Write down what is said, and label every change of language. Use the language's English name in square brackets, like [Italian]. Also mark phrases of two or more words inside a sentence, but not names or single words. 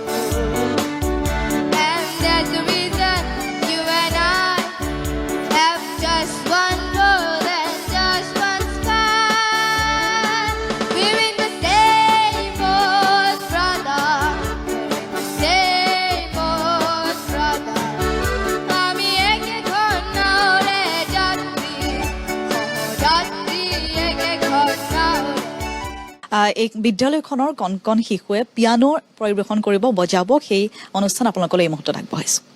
[English] And that's the reason you and I have just one world and just one sky. We're in the same boat, brother. Same boat, brother. [Assamese] আমি এক ঘৰ নাওৰে যাতী, যাতী এক ঘৰ নাওৰে. এই বিদ্যালয়খনৰ কণ কণ শিশুৱে পিয়ানো পৰিৱেশন কৰিব, বজাব, সেই অনুষ্ঠান আপোনালোকলৈ এই মুহূৰ্তত আগবঢ়াইছোঁ।